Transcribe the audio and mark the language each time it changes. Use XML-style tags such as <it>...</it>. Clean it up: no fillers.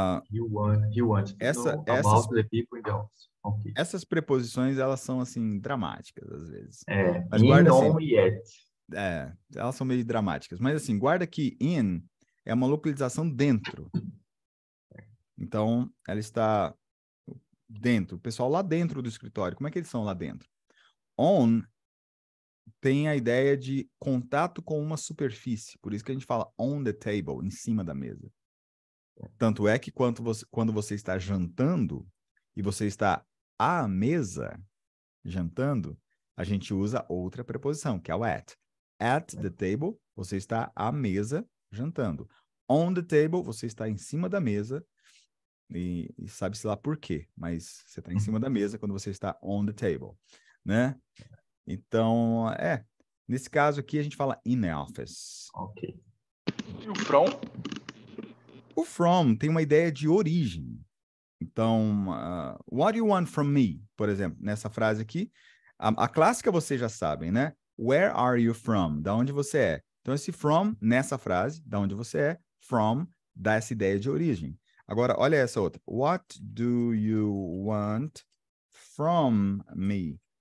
<en>He wants to know about the people in the office. Okay.</en> <pt>Essas preposições, elas são, assim, dramáticas, às vezes. Mas</pt> <en>In,</en> <pt>guarda,</pt> <en>on</en> <pt>assim, e at. Elas são meio dramáticas. Mas, assim, guarda que in é uma localização dentro. Então, ela está dentro. O pessoal lá dentro do escritório, como é que eles são lá dentro? On tem a ideia de contato com uma superfície. Por isso que a gente fala</pt> <en>on the table,</en> <pt>em cima da mesa. Tanto é que quando você está jantando e você está à mesa jantando, a gente usa outra preposição, que é o at.</pt> <en>At the table,</en> <pt>você está à mesa jantando.</pt> <en>On the table,</en> <pt>você está em cima da mesa e sabe-se lá por quê, mas você está em cima da mesa quando você está</pt> <en>on the table,</en> <pt>né? Então, nesse caso aqui a gente fala</pt> <en>in the office.</en> <pt>Ok. E o from? O from tem uma ideia de origem.</pt> <en>Então, what do you want from me?</en> <pt>Por exemplo, nessa frase aqui, a clássica vocês já sabem, né?</pt> <en>Where are you from?</en> <pt>Da onde você é? Então, esse from, nessa frase, da onde você é, from, dá essa ideia de origem. Agora, olha essa outra.</pt> <en>What do you want from me?</en>